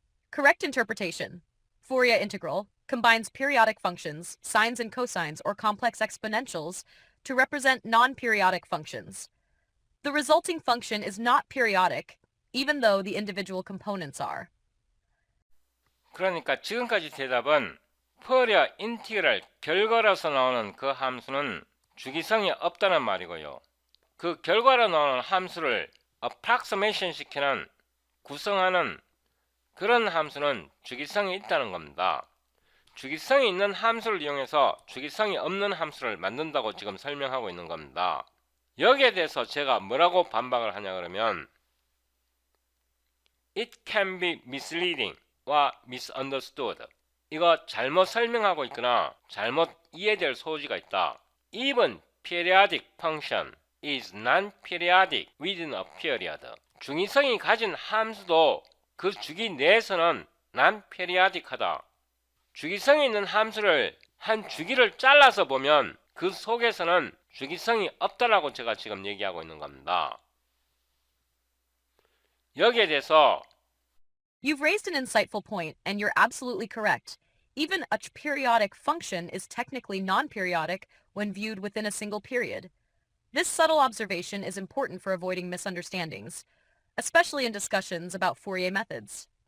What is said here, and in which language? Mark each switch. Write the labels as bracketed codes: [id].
[en] Correct interpretation. Fourier integral combines periodic functions, sines and cosines, or complex exponentials to represent non-periodic functions. The resulting function is not periodic, even though the individual components are. [ko] 그러니까 지금까지 대답은 포리어 인티그럴 결과로서 나오는 그 함수는 주기성이 없다는 말이고요. 그 결과로 나오는 함수를 approximation 시키는 구성하는 그런 함수는 주기성이 있다는 겁니다. 주기성이 있는 함수를 이용해서 주기성이 없는 함수를 만든다고 지금 설명하고 있는 겁니다. 여기에 대해서 제가 뭐라고 반박을 하냐 그러면 [en] It can be misleading [ko] 와 [en] misunderstood. [ko] 이거 잘못 설명하고 있거나 잘못 이해될 소지가 있다. [en] Even periodic function is non-periodic within a period. [ko] 중위성이 가진 함수도 그 주기 내에서는 non-periodic하다. 주기성이 있는 함수를 한 주기를 잘라서 보면 그 속에서는 주기성이 없다라고 제가 지금 얘기하고 있는 겁니다. 여기에 대해서 [en] You've raised an insightful point, and you're absolutely correct. Even a periodic function is technically non-periodic when viewed within a single period. This subtle observation is important for avoiding misunderstandings, especially in discussions about Fourier methods.